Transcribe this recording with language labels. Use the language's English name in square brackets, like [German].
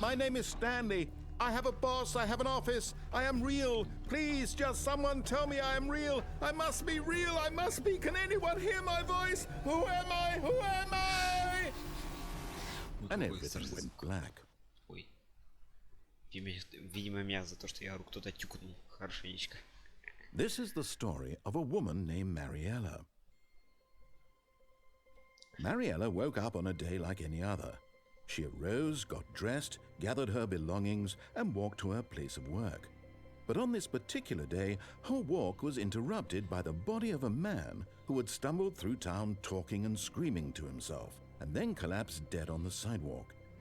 [English] My name is Stanley. I have a boss. I have an office. I am real. Please, just someone tell me I am real. I must be real. I must be. Can anyone hear my voice? Who am I? Who am I? And everything went black. [Russian] Ой. Видимо, меня за то, что я ору, кто-то тюкнул хорошенечко. [English] This is the story of a woman named Mariella. Mariella woke up on a day like any other. She arose, got dressed, gathered her belongings, and walked to her place of work. But on this particular day, her walk was interrupted by the body of a man who had stumbled through town talking and screaming to himself, and then collapsed dead on the sidewalk.